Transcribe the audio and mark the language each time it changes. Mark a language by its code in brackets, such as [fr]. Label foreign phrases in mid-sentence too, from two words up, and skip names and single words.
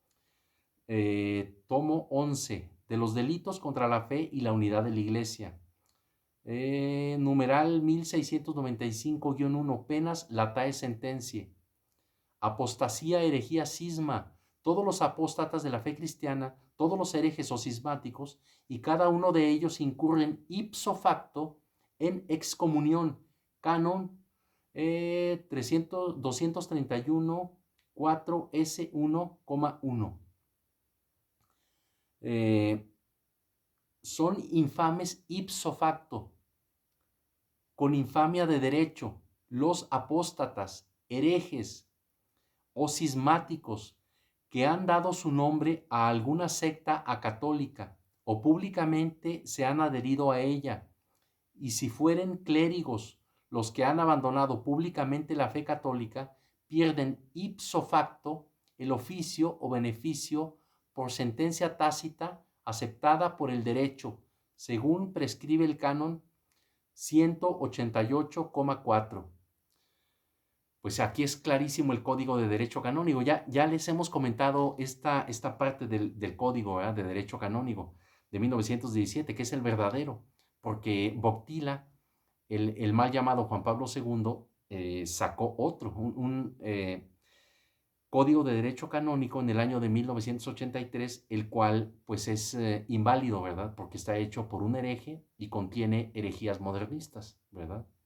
[es] Tomo 11, de los delitos contra la fe y la unidad de la Iglesia. Numeral 1695-1, penas [la] latae sentencia. [es] Apostasía, herejía, cisma, todos los apóstatas de la fe cristiana, todos los herejes o cismáticos, y cada uno de ellos incurren [la] ipso facto [es] en excomunión. Canon 231, 4 S1,1. Son infames [la] ipso facto, [es] con infamia de derecho, los apóstatas, herejes o cismáticos que han dado su nombre a alguna secta acatólica o públicamente se han adherido a ella, y si fueren clérigos los que han abandonado públicamente la fe católica, pierden [la] ipso facto [es] el oficio o beneficio por sentencia tácita aceptada por el derecho, según prescribe el canon 188,4. pues aquí es clarísimo el Código de Derecho Canónico. Ya les hemos comentado esta parte del Código, ¿verdad?, de Derecho Canónico de 1917, que es el verdadero, porque Boctila, el mal llamado Juan Pablo II, sacó otro, un Código de Derecho Canónico en el año de 1983, el cual pues es inválido, ¿verdad?, porque está hecho por un hereje y contiene herejías modernistas, ¿verdad?